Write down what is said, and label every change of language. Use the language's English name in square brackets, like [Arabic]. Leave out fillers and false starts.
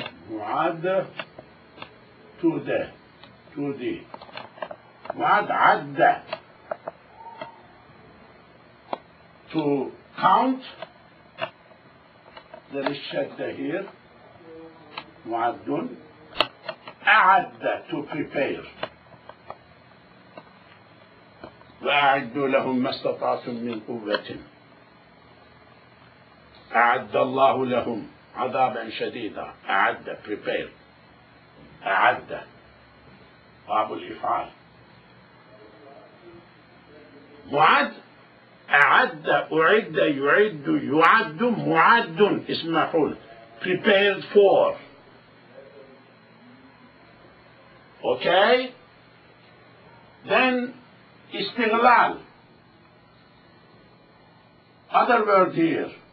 [Arabic] معاد [English] to the [Arabic] معاد عد [English] to count. There is shadda here. معد. [Arabic] أعد [English] to prepare. [Arabic] وأعدوا لهم ما استطعتم من قوة. أعد الله لهم عذابا شديدا. أعد [English] prepare. [Arabic] أعد باب الإفعال. معد أعد أعد يعد يعد معد اسم مفعول [English] prepared for. Okay. Then استغلال. Other word here.